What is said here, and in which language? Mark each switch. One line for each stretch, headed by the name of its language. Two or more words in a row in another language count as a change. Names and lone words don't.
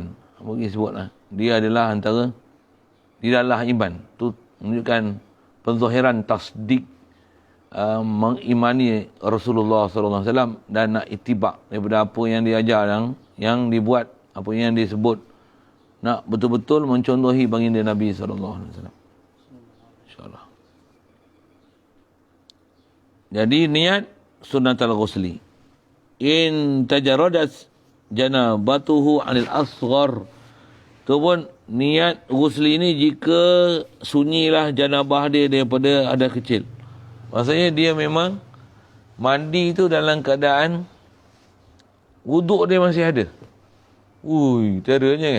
Malay: Apa dia sebut lah. Dia adalah antara iman. Tu menunjukkan penzahiran tasdik, mengimani Rasulullah
Arabic: صلى الله عليه وسلم
Malay: dan nak ittiba' daripada apa yang dia ajar, yang dibuat, apa yang dia sebut, nak betul-betul mencontohi baginda Nabi
Arabic: صلى الله عليه وسلم.
Malay: Insya-Allah. Jadi niat
Arabic: سنة الغسل. إن تجردت جنابته عن الأصغر.
Malay: Tu pun niat ghusli ni jika sunyilah janabah dia daripada hadas kecil. Maksudnya dia memang mandi tu dalam keadaan wuduk dia masih ada. Teranya kan.